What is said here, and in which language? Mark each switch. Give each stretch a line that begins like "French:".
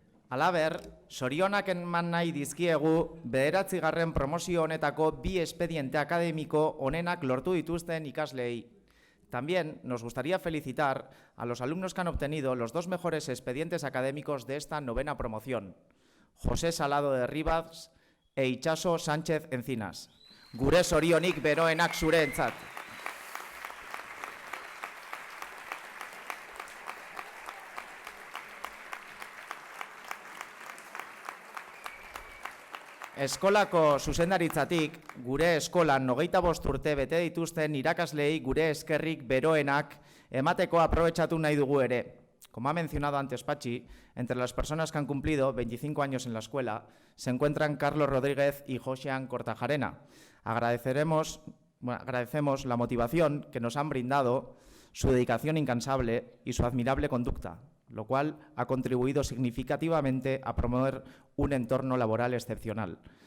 Basque: Halaber, sorionak eman nahi dizkiegu 9. promozio honetako 2 espediente akademiko onenak lortu dituzten ikasleei.
Spanish: También nos gustaría felicitar a los alumnos que han obtenido los 2 mejores expedientes académicos de esta 9ª promoción, José Salado de Rivas e Itxaso Sánchez Encinas.
Basque: Gure sorionik beroenak zurentzat. Eskolako zuzendaritzatik, gure eskolan 25 urte bete dituzten irakasleei gure eskerrik beroenak emateko aprobetxatu nahi dugu ere.
Spanish: Como ha mencionado antes Patxi, entre las personas que han cumplido 25 años en la escuela se encuentran Carlos Rodríguez y Josean Kortajarena. Agradecemos la motivación que nos han brindado, su dedicación incansable y su admirable conducta, lo cual ha contribuido significativamente a promover un entorno laboral excepcional.